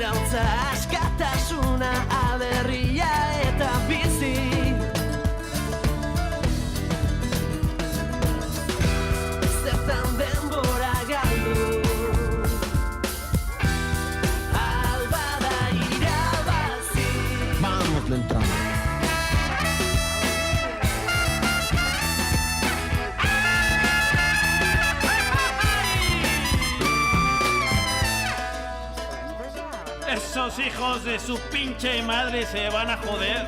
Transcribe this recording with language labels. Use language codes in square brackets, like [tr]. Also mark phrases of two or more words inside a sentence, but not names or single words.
[eu] bizitza askatasuna aberria eta bizi. Zertan denbora galdu albada irabazi. [es] Vamos, le entramos. Esos hijos de su pinche madre se van a joder.